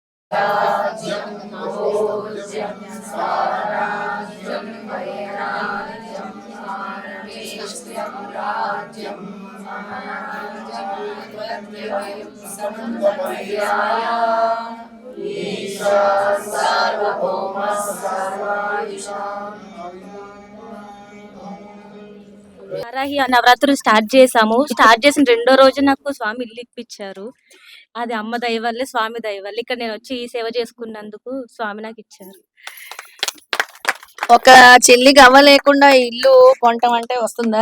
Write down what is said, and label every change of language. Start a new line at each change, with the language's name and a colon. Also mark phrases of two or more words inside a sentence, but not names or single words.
Sanskrit: राज्यं भोज्यं साम्राज्यं वैराज्यं पारमेष्ठ्यं राज्यं महाराजं समन्वयाय ईशा सार्वभौमः सर्वादिशाम्
Telugu: వారాహి నవరాత్రులు స్టార్ట్ చేసాము. స్టార్ట్ చేసిన రెండో రోజు నాకు స్వామి ఇల్లు ఇప్పించారు. అది అమ్మ దయ వల్లే, స్వామి దయ వల్ల ఇక్కడ నేను వచ్చి ఈ సేవ చేసుకున్నందుకు స్వామి నాకు ఇచ్చారు. ఒక చిల్లి గవ్వ లేకుండా ఇల్లు కొనటం అంటే వస్తుందా?